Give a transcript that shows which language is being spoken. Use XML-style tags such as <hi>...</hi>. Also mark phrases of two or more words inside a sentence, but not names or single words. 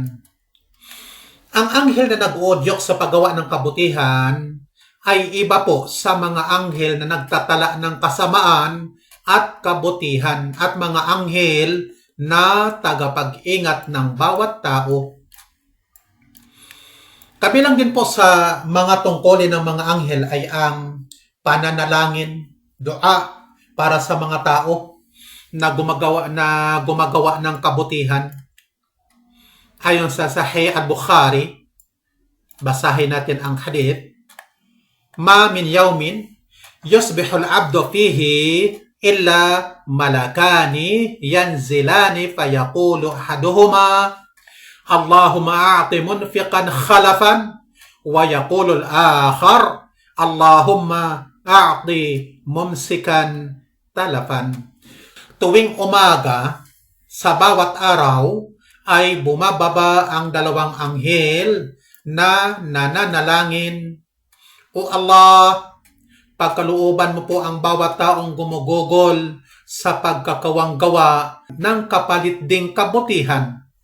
<tl>Ang anghel na nag-uudyok sa paggawa ng kabutihan ay iba po sa mga anghel na nagtatala ng kasamaan at kabutihan at mga anghel na tagapag-ingat ng bawat tao. Kabilang din po sa mga tungkulin ng mga anghel ay ang pananalangin, dua para sa mga tao na gumagawa ng kabutihan. Ayon sa Sahih al-Bukhari, basahin natin ang hadith.</tl> <ar>ما من يوم يصبح العبد فيه إلا ملكان ينزلان فيقول أحدهما اللهم أعط منفقا خلفا ويقول الآخر اللهم أعط ممسكا تلفا.</ar> <tl>Tuwing umaga sa bawat araw ay bumababa ang dalawang anghel na nananalangin, O Allah, pagkalooban mo po ang bawat taong gumugugol sa pagkakawang gawa ng kapalit ding kabutihan.</tl>